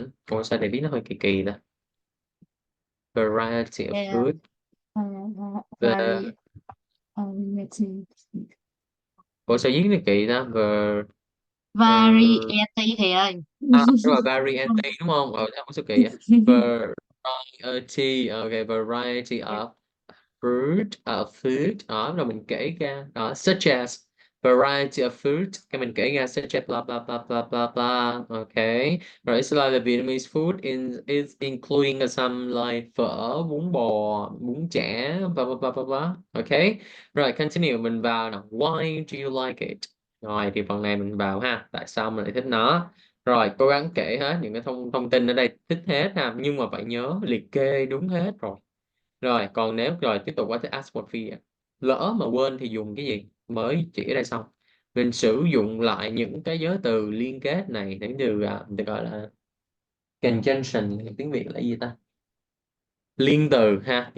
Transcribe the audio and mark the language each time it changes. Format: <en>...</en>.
<vi>Ủa sao để biết nó hơi kỳ kỳ ta?</vi> <en>Variety of Yeah. food. Ver... Very variety.</en> <vi>Ủa sao viết nó kỳ ta? Variety thầy ơi. Đúng rồi, variety đúng không? Sao có sao kỳ á?</vi> <en>Variety, ok, variety of fruit, food,</en> <vi>đó rồi mình kể ra đó,</vi> <en>such as variety of fruit,</en> <vi>cái mình kể ra</vi> <en>such as blah blah blah blah blah blah, okay. Rồi it's like the Vietnamese food is including some like phở, bún bò, bún chả, blah blah blah blah blah, okay.</en> <vi>Rồi</vi> <en>continue,</en> <vi>mình vào nào,</vi> <en>why do you like it?</en> <vi>Rồi thì phần này mình vào ha, tại sao mình lại thích nó. Rồi cố gắng kể hết những cái thông tin ở đây, thích hết ha, nhưng mà phải nhớ liệt kê đúng hết rồi. Rồi còn nếu rồi tiếp tục qua tới ask for fear, lỡ mà quên thì dùng cái gì, mới chỉ ở đây xong mình sử dụng lại những cái giới từ liên kết này, những từ được gọi là conjunction, tiếng Việt là gì ta, liên từ ha.</vi>